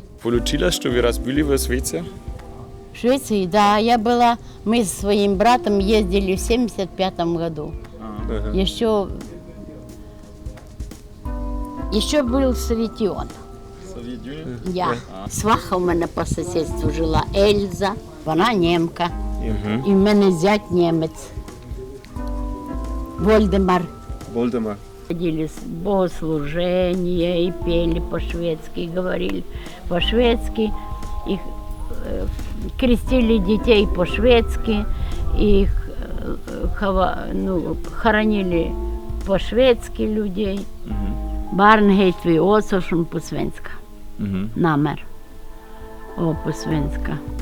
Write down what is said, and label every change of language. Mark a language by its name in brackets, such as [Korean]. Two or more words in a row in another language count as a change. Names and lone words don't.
[Russian] Получилось, что вы раз были в Швеции? В Швеции, да, я была, мы со своим братом ездили в 75 году. Еще был Советион. Я. [Ukrainian] Сваха у мене по сусідству жила, Ельза, вона німка. І в мене зять німець. Вольдемар. [Russian] Ходили с богослужения и пели по-шведски, и говорили по-шведски, их крестили детей по-шведски, их хоронили по-шведски людей. [Swedish] Barn heter vi också som på svenska. Namn. Och på svenska.